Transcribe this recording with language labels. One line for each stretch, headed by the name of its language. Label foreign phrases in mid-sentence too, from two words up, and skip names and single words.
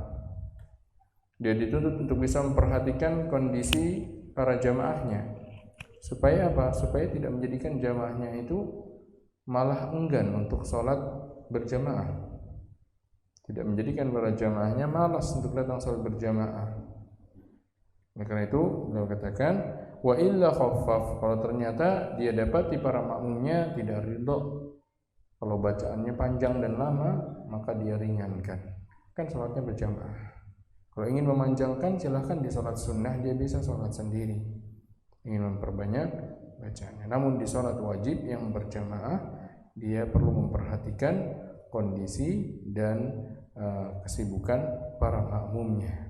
Indonesian: Dia dituntut untuk bisa memperhatikan kondisi para jamaahnya. Supaya apa? Supaya tidak menjadikan jamaahnya itu malah enggan untuk sholat berjamaah. Tidak menjadikan para jamaahnya malas untuk datang sholat berjamaah. Karena itu beliau katakan
Arabic: وإلا خفف,
Indonesian: kalau ternyata dia dapati para makmumnya tidak ridha, kalau bacaannya panjang dan lama, maka dia ringankan. Kan sholatnya berjamaah. Kalau ingin memanjangkan silahkan di sholat sunnah, dia bisa sholat sendiri. Ingin memperbanyak bacaannya. Namun di sholat wajib yang berjamaah, dia perlu memperhatikan kondisi dan kesibukan para makmumnya.